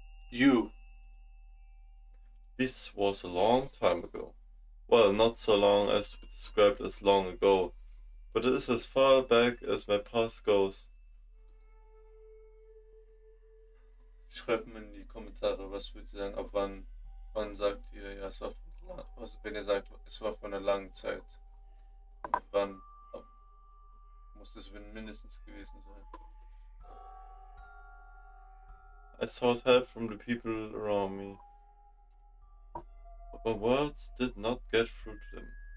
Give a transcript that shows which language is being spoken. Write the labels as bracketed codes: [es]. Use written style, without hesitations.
[en] You. This was a long time ago. Well, not so long as to be described as long ago, but it is as far back as my past goes. [de] Schreibt mir in die Kommentare, was würdet ihr sagen, ab wann sagt ihr, ja, es war wenn ihr sagt, es war vor einer langen Zeit, wann muss das mindestens gewesen sein? [en] I sought help from the people around me, but my words did not get through to them.